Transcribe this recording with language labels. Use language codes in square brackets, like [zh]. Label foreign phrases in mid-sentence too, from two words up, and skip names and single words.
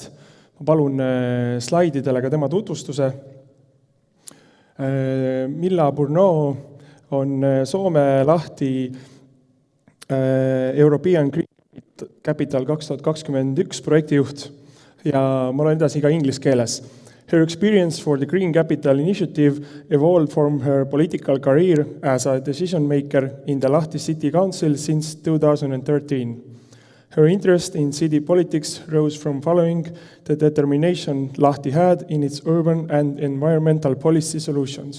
[et] Ma palun slaididele ka tema tutvustuse. Milla Burno on Soome lahti European Green Capital 2021 projektijuht. ja ma loen edasi ka inglise keeles. [en] Her experience for the Green Capital Initiative evolved from her political career as a decision maker in the Lahti City Council since 2013. Her interest in city politics rose from following the determination Lahti had in its urban and environmental policy solutions.